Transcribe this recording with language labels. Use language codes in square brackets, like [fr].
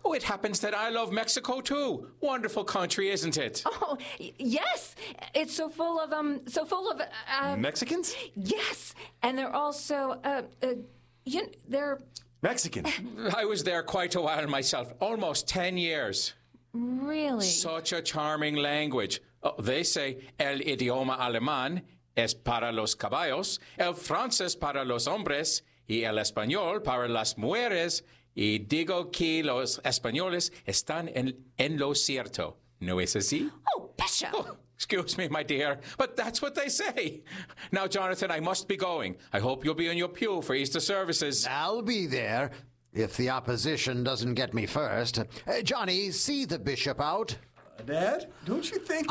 [en] Oh, it happens that I love Mexico, too. Wonderful country, isn't it? Oh, yes. It's so full of, Mexicans? Yes. And they're also, they're... Mexican. I was there quite a while myself. Almost 10 years. Really? Such a charming language. [es] Oh, they say el idioma alemán es para los caballos, el francés para los hombres, y el español para las mujeres, y digo que los españoles están en lo cierto. ¿No es así? [en] Oh, Bishop! Oh, excuse me, my dear, but that's what they say. Now, Jonathan, I must be going. I hope you'll be in your pew for Easter services. I'll be there, if the opposition doesn't get me first. Johnny, see the bishop out. Dad, don't you think...